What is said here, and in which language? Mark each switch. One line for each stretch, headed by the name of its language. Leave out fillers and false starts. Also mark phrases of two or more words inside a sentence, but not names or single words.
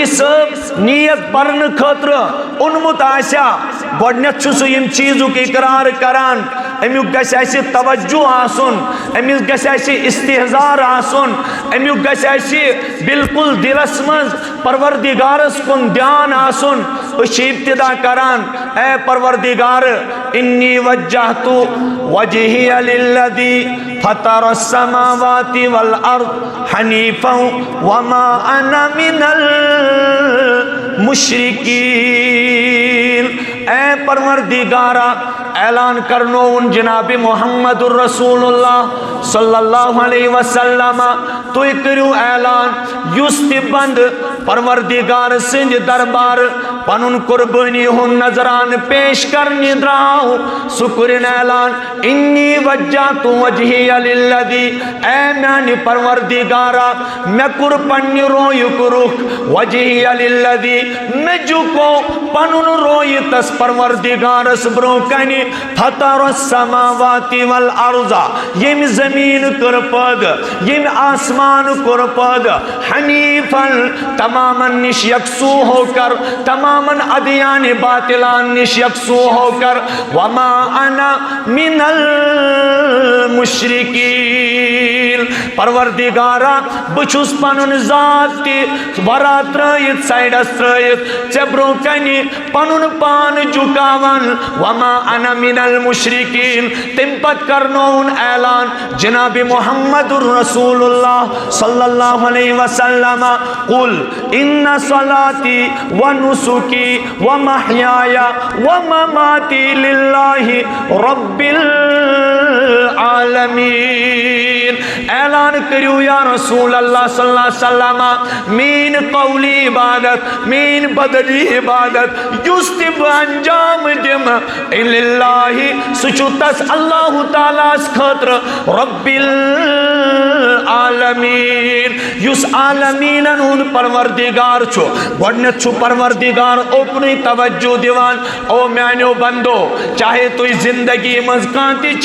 Kashmiri: صٲب نیت پرنہٕ خٲطرٕ اوٚنمُت آسیا گۄڈنٮ۪تھ چھُ سُہ یِم چیٖزُک اقرار کران امیُک گژھِ اسہِ توجہ آسُن أمِس گژھِ اسہِ استحضار آسُن امیُک گژھِ اسہِ بالکل دلس منٛز پروردگارس کُن دھیان آسُن أسۍ چھِ ابتدا کران اے پروردگار
Arabic: انی وجہت وجہی للذی فطر السماوات والارض حنیفا وما انا من
Kashmiri: المشرکین اے پروردگارا اعلان کرنون جناب محمد الرسول اللہ صلی اللہ علیہ وسلم تُہۍ کٔرِو اعلان یُس تہِ بند پروردگار سٕنٛدِ دربار پنُن قربٲنی ہُنٛد نظرانہٕ پیش کرنہِ درٛاو سُہ کٔرِن اعلان
Arabic: انی وجہت وجہی
Kashmiri: للذی اے میانہِ پروردگارا مےٚ کوٚر پننہِ رویُک رُخ
Arabic: وجہی للذی
Kashmiri: مےٚ جُکو پنُن رویہِ تس پروردگارس برونٛہہ کنہِ
Arabic: فطر السماوات والارض
Kashmiri: ییٚمہِ زمیٖن کٔر پٲدٕ ییٚمہِ آسمان کوٚر پٲدٕ حنیفن تمامن نش یکسوٗ
Urdu: ہو کر
Kashmiri: تمامن ادیان باطلان نش یکسوٗ
Urdu: ہو کر
Arabic: وما انا من المشرکین
Kashmiri: پروردگارا بہٕ چھُس پنُن ذات تہِ ورا ترٲیِتھ سایڈس ترٲیِتھ ژےٚ برونٛہہ کنہِ پنُن پان جُکاوان
Arabic: وما انا من المشرکین
Kashmiri: تمہِ پتہٕ کرنووُن اعلان جناب محمد الرسول اللہ
Arabic: صلی اللہ علیہ وسلم قل ان صلاتی ونسکی ومحیای ومماتی للہ رب
Kashmiri: العالمین اعلان کریو
Arabic: یا رسول اللہ صلی اللہ علیہ وسلم
Kashmiri: مین قولی عبادت مین بدلی عبادت یُس تہِ بہٕ انجام دِم للہ سُہ چھُ تس اللہ تعالیٰ ہس خٲطرٕ رب العالمین یُس عالمیٖنن ہُنٛد پروردگار چھُ گۄڈنٮ۪تھ چھُ پروردگار اوپنٕے توجہ دِوان او میانیو بندو چاہے تُہۍ زندگی منٛز کانٛہہ تہِ